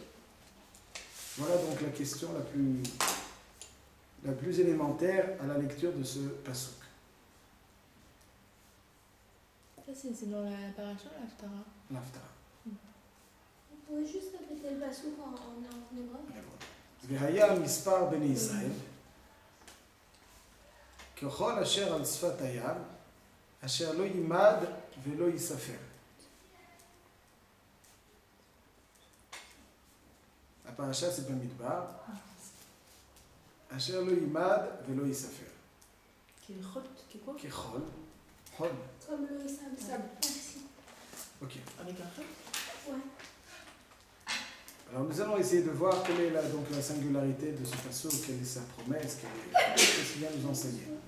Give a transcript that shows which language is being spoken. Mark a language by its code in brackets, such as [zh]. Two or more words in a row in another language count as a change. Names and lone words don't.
[fr] Voilà donc la question la plus élémentaire à la lecture de ce pasuk. Ça, c'est dans la paracha, l'Haftara. L'Haftara. Vous pouvez juste répéter le pasuk en hébreu? [he] והיה מספר בני ישראל כחול אשר על שפת הים אשר לא ימד ולא יספר. [fr] La paracha c'est Bamidbar. [he] אשר לא ימד ולא יספר. [fr] Quoi? [he] כחול חול. [fr] Comme le sable. Merci. Ok. Avec un feu? Ouais. Alors nous allons essayer de voir quelle est donc la singularité de ce pasuk, quelle est sa promesse, qu'est-ce qu'il vient nous enseigner.